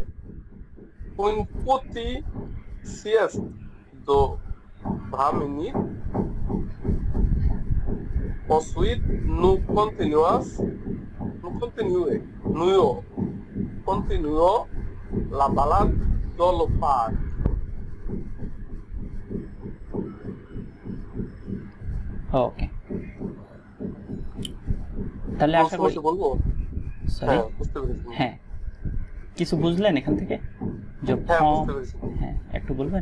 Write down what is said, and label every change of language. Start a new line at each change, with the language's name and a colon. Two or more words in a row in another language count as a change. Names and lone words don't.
French: Une petite sieste de 20 minutes. Ensuite, nous continuons la balade dans le parc.
Bangla: ওকে তাহলে আশা করি বলবো সরি বুঝতে পেরেছি হ্যাঁ কিছু বুঝলেন এখান থেকে যে হ্যাঁ বুঝতে পেরেছি হ্যাঁ একটু বলবেন